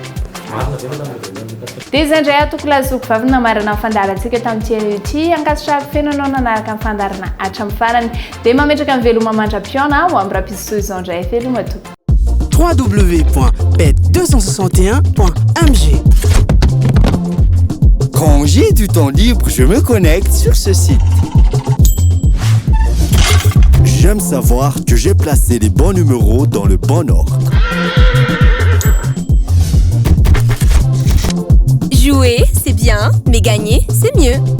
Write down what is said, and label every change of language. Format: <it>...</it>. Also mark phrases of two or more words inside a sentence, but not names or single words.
<mg>Dia izay indray atoko lazoko vavy namarana fandarantsika tamin'ity an'ity ankasitrahako fenanao nanaraka ny fandarana hatramin'ny farany dia mametraka ny veloma mandra-piona ho amin'ny rapisoa izao indray veloma tompoko.</mg> <fr>www.bet261.mg. Quand j'ai du temps libre, je me connecte sur ce site. J'aime savoir que j'ai placé les bons numéros dans le bon ordre. Jouer, c'est bien, mais gagner, c'est mieux.</fr>